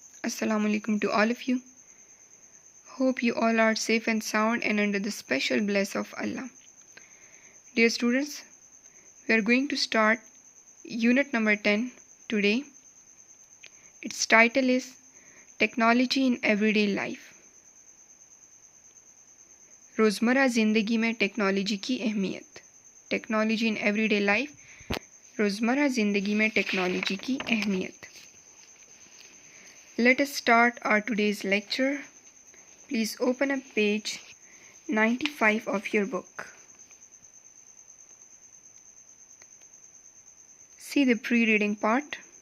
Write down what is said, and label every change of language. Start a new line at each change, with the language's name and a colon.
English: Assalamu alaikum to all of you. Hope you all are safe and sound and under the special bless of Allah. Dear students, we are going to start unit number 10 today. Its title is Technology in Everyday Life.
Hindi: रोज़मर्रा ज़िंदगी में technology की अहमियत.
English: Technology in everyday life.
Hindi: रोज़मर्रा ज़िंदगी में technology की अहमियत.
English: Let us start our today's lecture. Please open up page 95 of your book. See the pre-reading part.